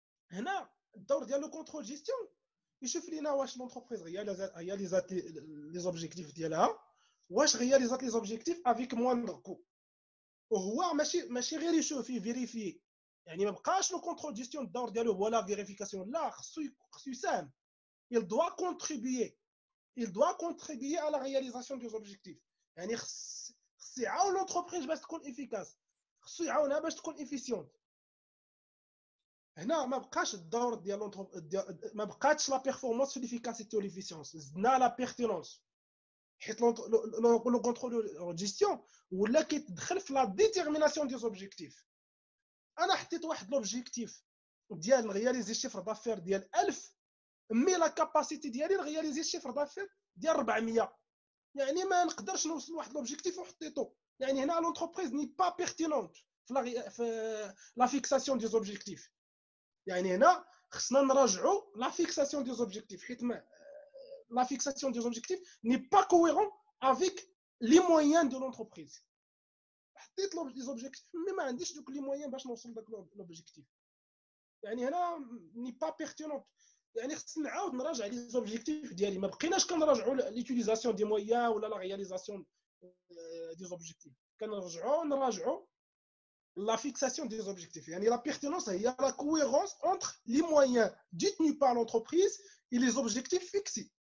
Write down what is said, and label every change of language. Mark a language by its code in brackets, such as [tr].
[ar] هنا الدور ديال لو كونترول جيستيون يشوف لينا واش لونتربريز رياليزات لي زوبجيكتيف ديالها، واش رياليزات لي زوبجيكتيف افيك مواندغ كو. وهو ماشي غير يشوف يفيريفي، يعني ما بقاش لو كونترول جيستيون الدور ديالو هو لا فيريفيكاسيون، لا خصو يساهم. [fr] il doit contribuer à la réalisation des objectifs. [ar] يعني خص يعاون لونتربريز باش تكون افيكاس، خصو يعاونها باش تكون افيسيونت. هنا ما بقاش الدور ديال ما بقاتش لا بيرفورمانس في ليفيكاسيتي وليفيسيونس، زدنا لا بيرتينونس. حيت لو كونترول جيستيون ولا كيتدخل في لا ديتيرميناسيون دي زوبجيكتيف. انا حطيت واحد لوبجيكتيف ديال نغياليزي شيفر دافير ديال 1000، مي لا كاباسيتي ديالي نغياليزي شيفر دافير ديال 400، يعني ما نقدرش نوصل لواحد لوبجيكتيف وحطيتو. يعني هنا لونتربريز ني با بيرتينونت في لا فيكساسيون دي زوبجيكتيف. يعني هنا خصنا نراجعوا لا فيكساسيون دي زوبجيكتيف، حيت [fr] la fixation des objectifs n'est pas cohérent avec les moyens de l'entreprise. [ar] حطيت [fr] les objectifs mais [ar] ما عنديش دوك [fr] les moyens [ar] باش نوصل داك l'objectif. يعني هنا ني با بيرتينونت. يعني خصني نعاود نراجع لي زوبجيكتيف ديالي، ما بقيناش كنراجعوا ليوتيليزاسيون دي مويان ولا لا رياليزاسيون دي زوبجيكتيف، كنراجعوا [fr] la fixation des objectifs. يعني la pertinence هي la cohérence entre les moyens détenus par l'entreprise et les objectifs fixés.